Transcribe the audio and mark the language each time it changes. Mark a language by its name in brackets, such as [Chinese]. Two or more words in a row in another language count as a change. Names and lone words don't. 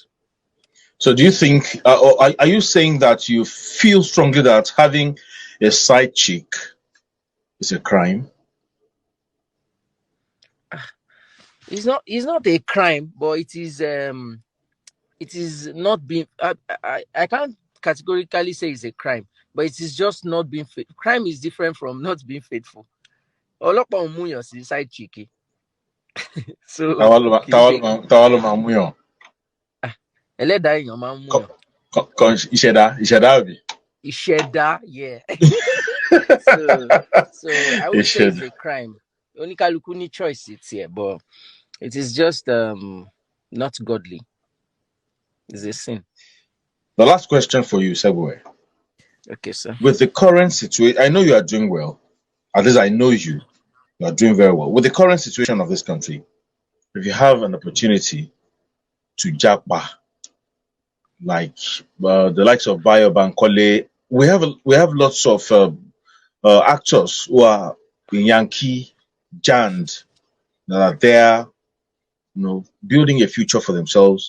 [English] So do you think, or are you saying that you feel strongly that having a side chick is a crime? It's not a crime, but it is not being. I can't categorically say it's a crime, but it is just not being faithful. Crime is different from not being faithful. [Yoruba] Ọlọ́pàá mú yàn sí [English] side chick. [Yoruba] So ẹlẹ́dàá èèyàn máa ń mú yàn. Ìṣẹ̀dá, [English] yeah. So I would say it's a crime. [Yoruba] Oníkálukú ní [English] choice it's here, but it is just not godly. It's a sin. The last question for you, Segbowe. Okay, sir. With the current situation, I know you are doing well. At least I know you are doing very well. With the current situation of this country, if you have an opportunity to japa, like the likes of Bayo Bankole, we have lots of actors who are in Yankee, Jand, that are there, building a future for themselves.